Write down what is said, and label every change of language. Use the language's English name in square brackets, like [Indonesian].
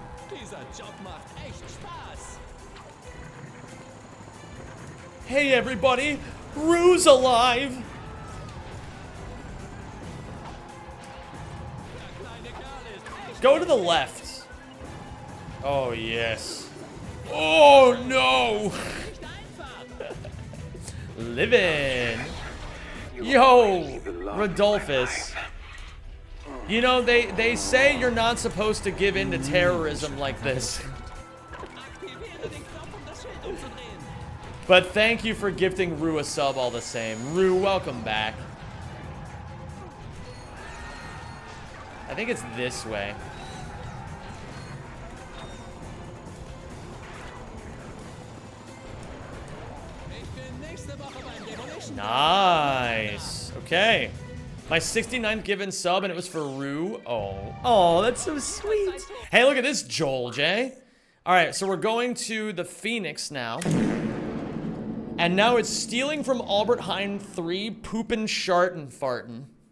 [German] Dieser Job macht echt Spaß. [English] Hey everybody, Rue's alive. [German] Der kleine Kerl ist echt [English] Go to the left. Oh yes. Oh no. [German] nicht einfach. [English] Living. Yo, Rodolphus. You know, they say you're not supposed to give in to terrorism like this. [German] Aktiviere den Knopf, um das Schild umzudrehen. [English] But thank you for gifting Rue a sub all the same. Rue, welcome back. I think it's this way. [German] Ich bin nächste Woche beim Demolition. [English] Nice. Okay. My 69th given sub, and it was for Rue. Oh, that's so sweet. Hey, look at this, Joel J. All right, so we're going to the Phoenix now. And now it's stealing from Albert Heijn 3, poopin', shartin', fartin'.